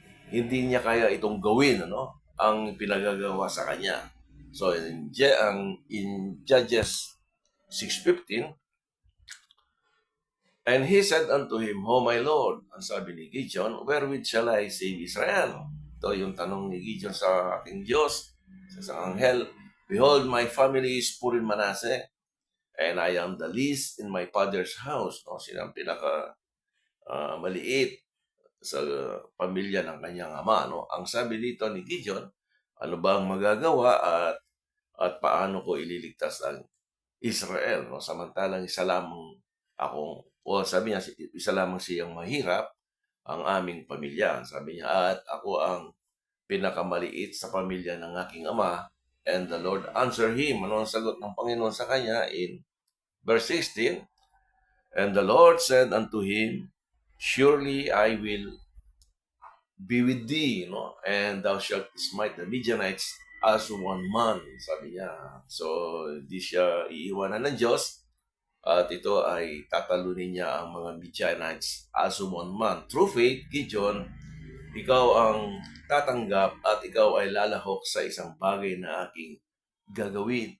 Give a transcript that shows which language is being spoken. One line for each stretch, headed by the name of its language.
Filipino: hindi niya kaya itong gawin, ang pinagagawa sa kanya.
English: So, in Judges 6:15, and he said unto him, "O my Lord,"
Filipino: ang sabi ni Gideon,
English: "wherewith shall I save Israel?"
Filipino: Ito yung tanong ni Gideon sa ating Diyos, sa isang anghel.
English: "Behold, my family is poor in Manasseh, and I am the least in my father's house."
Filipino: No, sila ang pinaka maliit sa pamilya ng kanyang ama. No? Ang sabi dito ni Gideon, ano ba ang magagawa at paano ko ililigtas ang Israel? No? Samantalang isa lamang akong, o sabi niya, isa lamang siyang mahirap, ang aming pamilya. Sabi niya, at ako ang pinakamaliit sa pamilya ng aking ama.
English: And the Lord answered him.
Filipino: Ano ang sagot ng Panginoon sa kanya
English: in verse 16? And the Lord said unto him, "Surely I will be with thee, and thou shalt smite the Midianites as one man."
Filipino: Sabi niya. So, hindi siya iiwanan ng Diyos, at ito ay tatalunin niya ang mga Midianites
English: as one man. Through faith,
Filipino: Gideon, ikaw ang tatanggap at ikaw ay lalahok sa isang bagay na aking gagawin.